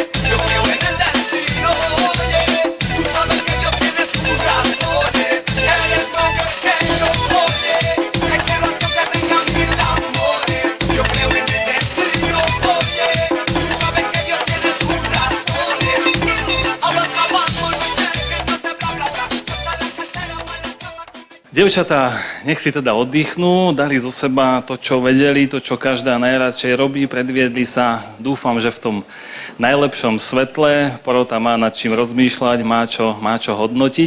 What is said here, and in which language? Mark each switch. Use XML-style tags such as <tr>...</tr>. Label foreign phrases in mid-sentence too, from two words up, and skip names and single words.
<es>yo creo en el destino, oye, tú sabes que Dios tiene sus razones, él es mayor que yo, oye, te quiero a que usted tenga mil amores, yo creo en el destino, oye, tú sabes que Dios tiene sus razones, avanza, vamos, no te dejes, no te bla bla bla, saca la cartera o en la cama.</es> <sk>Dievčatá, nech si teda oddychnú, dali zo seba to, čo vedeli, to, čo každá najradšej robí, predviedli sa, dúfam, že v tom najlepšom svetle, porota má nad čím rozmýšľať, má čo hodnotiť.</sk>